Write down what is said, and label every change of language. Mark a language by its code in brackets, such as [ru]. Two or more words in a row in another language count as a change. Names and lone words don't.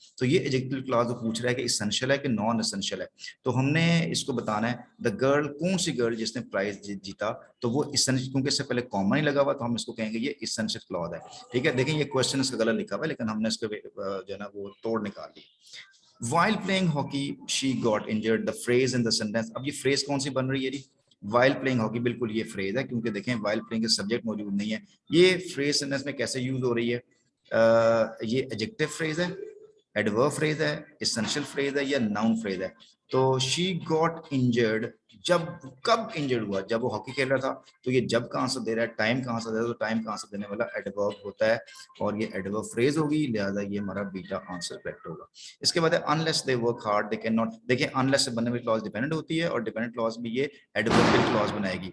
[ur] تو یہ [en] adjective clause [ur] پوچھ رہا ہے کہ اسینشل ہے کہ इसेंशियल है कि [en] non essential [ur] ہے. تو ہم نے اس کو بتانا ہے [en] the girl, [ur] کون سی گرل جس نے پرائز جیتا، تو وہ اسینشل، کیونکہ اس سے پہلے کامن ہی لگا ہوا، تو ہم اس کو کہیں گے یہ [en] essential clause [ur] ہے. ٹھیک ہے، دیکھیں یہ کویسچن اس کا غلط لکھا ہوا ہے، لیکن ہم نے اس کو جو ہے نا وہ توڑ نکال لی. [en] While playing hockey, she got injured. The phrase in the sentence, [ur] اب یہ phrase کون سی بن رہی ہے جی? [en] While playing hockey, [ur] بالکل یہ phrase ہے، کیونکہ دیکھیں [en] while playing [ur] کے سبجیکٹ موجود نہیں ہے. یہ [en] phrase sentence [ur] میں کیسے یوز ہو رہی ہے؟ یہ [en] adjective phrase [ur] ہے, [en] adverb phrase [ur] ہے, [en] essential phrase [ur] ہے یا [en] noun phrase [ur] ہے? [en] तो she got injured, [ur] جب کب انجرڈ ہوا? جب وہ ہاکی کھیل رہا تھا. تو یہ جب کا آنسر دے رہا ہے، ٹائم کا آنسر دے رہا ہے، تو ٹائم کا آنسر دینے والا ایڈورب ہوتا ہے اور یہ [en] adverb phrase [ur] ہوگی، لہٰذا یہ ہمارا [en] beta answer correct [ur] ہوگا. اس کے بعد ہے [en] unless they work hard they cannot. [ur] دیکھیے انلیس سے بننے والی [en] clause dependent [ur] ہوتی ہے اور [en] dependent clause [ur] بھی یہ [en] adverbial clause [ur] بنائے گی.